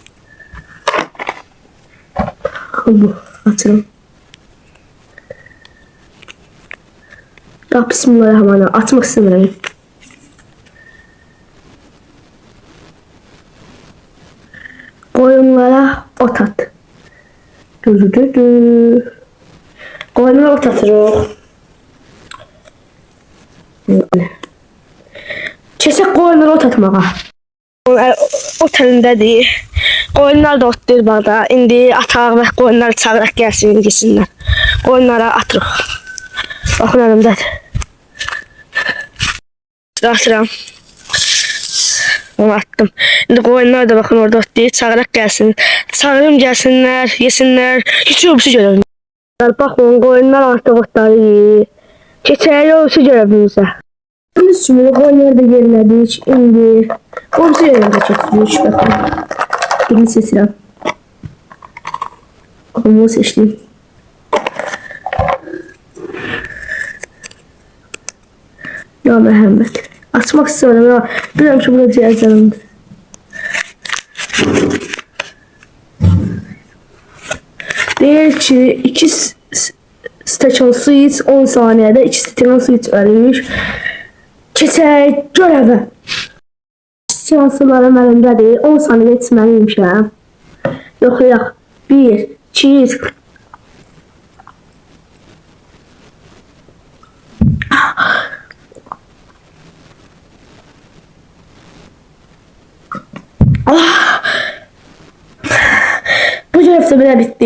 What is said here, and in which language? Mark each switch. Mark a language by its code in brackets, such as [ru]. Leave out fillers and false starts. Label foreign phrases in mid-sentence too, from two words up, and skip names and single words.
[tr] Bu açalım. [ar] Ya bismillahirrahmanirrahim. [tr] Atmak istemiyorum. Koyunlara ot at. [az] Koyunlara ot atırıq. Keçək koyunlara ot atmağa. Ot əlindədir. Koyunlar da otdur bağda. İndi ataq və koyunları çağıraq gəlsin, yesinlər. Koyunlara atırıq. Baxın əlimdədir. Atıram. Onu attım. [tr] Şimdi koyunlar da bakın orada otlayı çağırarak gelsin. Çağırım gelsinler, yesinler. Hiç yoksa görevim. [az] Bakın koyunlar artık otları yiyir. Keçək yoksa görevimizə. Biz şimdi koyunları da yerlədik. İndi yoksa görevimizə keçirik. Bakın. Birini seçirəm. Onu seçdim. Ya Məhəmməd. [tr] Açmak istiyorum ya. Bilmiyorum ki burada cihazlarımdır. [az] Bir, iki stəkan su iç 10 saniyede 2 stəkan su iç verir. Keçək görevə. Stəkan sularım əlimdədir. 10 saniyede içməliymişəm. Yox. 1, 2, 3. Bu görev de belə bitdi.